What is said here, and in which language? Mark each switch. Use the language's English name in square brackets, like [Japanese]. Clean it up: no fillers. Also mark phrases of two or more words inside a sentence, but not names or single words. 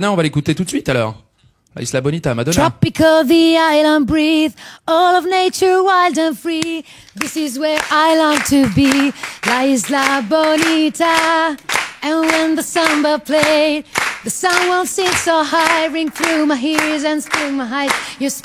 [French] On va l'écouter tout de suite alors. La Isla Bonita, Madonna. [English] Tropical the island breathe, all of nature wild and free. This is where I long to be, La Isla Bonita. And when the samba played, the sound won't sing so high, ring through my ears and through my eyes.